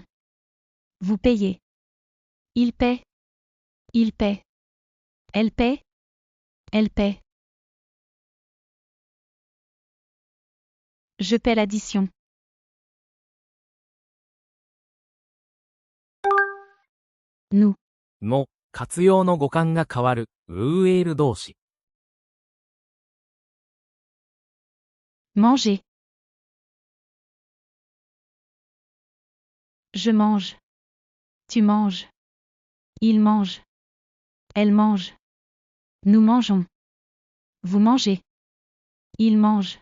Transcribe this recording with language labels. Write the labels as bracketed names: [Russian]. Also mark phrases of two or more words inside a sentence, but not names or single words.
[French] Vous payez. Il paie. Il paie. Elle paie. Elle paie. Je paie l'addition. Nous. [Japanese] の活用の語感が変わるウーエール動詞。 [French] Manger. Je mange. Tu manges. Il mange. Elle mange. Nous mangeons. Vous mangez. Il mange.